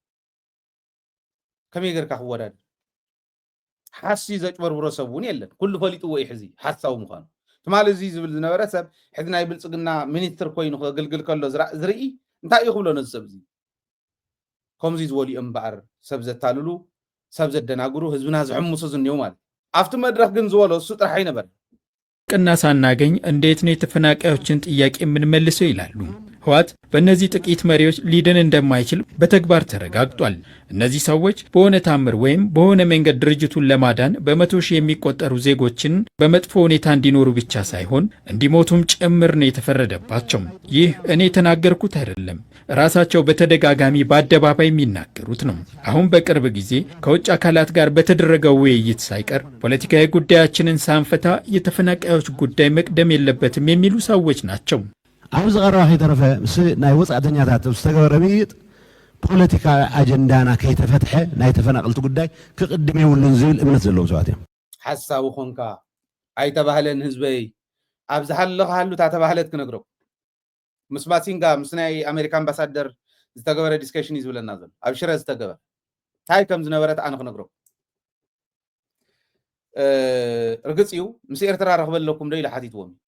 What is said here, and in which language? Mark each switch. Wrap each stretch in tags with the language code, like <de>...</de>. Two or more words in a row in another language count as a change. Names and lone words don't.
<ti>ከመይ ጌርካ ክወዳድ ሓሲ ዘጭበርብሮ ሰብ እውን የለን ኩሉ ፈሊጥዎ እዩ ሕዚ ሓሳቡ ምዃኑ ትማል እዚ ዝብል ዝነበረ ሰብ ሕዚ ናይ ብልፅግና ሚኒስትር ኮይኑ ከገልግል ከሎ ዝርኢ እንታይ እዩ ክብሎ ነዚ ሰብ እዚ ከምዚ ዝበልዩ እምበኣር ሰብ ዘታልሉ ሰብ ዘደናግሩ ህዝብና ዝሕምሱ ዝንየው ማለት ኣብቲ መድረክ ግን ዝበሎ እሱ ጥራሕ አይነበር</ti> <am>ቅና ሳናገኝ እንዴት ነው የተፈናቃዮችን ጥያቄ የምንመልሰው ይላሉ ህወሓት በእነዚህ ጥቂት መሪዎች ሊድን እንደማይችል በተግባር ተረጋግጧል እነዚህ ሰዎች በሆነ ታምር ወይም በሆነ መንገድ ድርጅቱን ለማዳን በመቶ ሺህ የሚቆጠሩ ዜጎችን በመጥፎ ሁኔታ እንዲኖሩ ብቻ ሳይሆን እንዲሞቱም ጭምር ነው የተፈረደባቸው ይህ እኔ የተናገርኩት አይደለም ራሳቸው በተደጋጋሚ በአደባባይ የሚናገሩት ነው አሁን በቅርብ ጊዜ ከውጭ አካላት ጋር በተደረገው ውይይት ሳይቀር ፖለቲካዊ ጉዳያችንን ሳንፈታ የተፈናቃዮች ጉዳይ መቅደም የለበትም የሚሉ ሰዎች ናቸው</am> <ti>ኣብዚ ቀረባ ከይተረፈ ምስ ናይ ወፃእተኛታት ዝተገበረ ምይጥ ፖለቲካ ኣጀንዳና ከይተፈትሐ ናይ ተፈናቀልቲ ጉዳይ ክቅድም የብሉን ዝብል እምነት ዘለዎም ሰባት እዮም ሓሳቡ ኾንካ ኣይተባህለን ህዝበይ ኣብ ዝሃለኻሉ ታተባህለት ክነግረው ምስ ማሲንጋ ምስ ናይ ኣሜሪካ ኣምባሳደር ዝተገበረ ዲስከሽን እዩ ዝብለና ዘሎ ኣብ ሽረ ዝተገበረ እንታይ ከም ዝነበረት ኣነ ክነግረው ርግፅ እዩ ምስ ኤርትራ ረኽበለኩም ዶ ኢሉ ሓቲትዎም</ti>